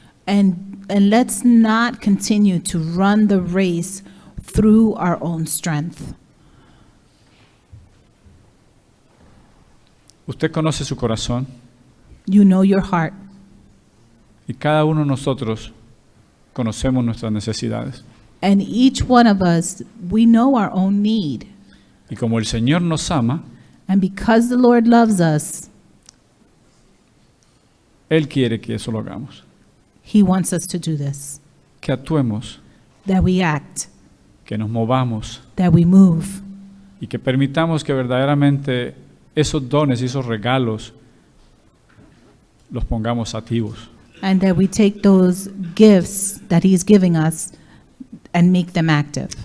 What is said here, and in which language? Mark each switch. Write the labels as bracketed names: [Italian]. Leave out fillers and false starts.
[English] And let's not continue to run the race through our own strength. [Spanish] Usted conoce su corazón [English] You know your heart, [Spanish] y cada uno de nosotros conocemos nuestras necesidades. [English] and each one of us, we know our own need. [Spanish] Y como el Señor nos ama, [English] And because the Lord loves us, [Spanish] Él quiere que eso lo hagamos. [English] He wants us to do this, [Spanish] Que actuemos, [English] that we act, [Spanish] que nos movamos [English] that we move, [Spanish] y que permitamos que verdaderamente esos dones y esos regalos los pongamos activos. [English] and that we take those gifts that He's giving us and make them active.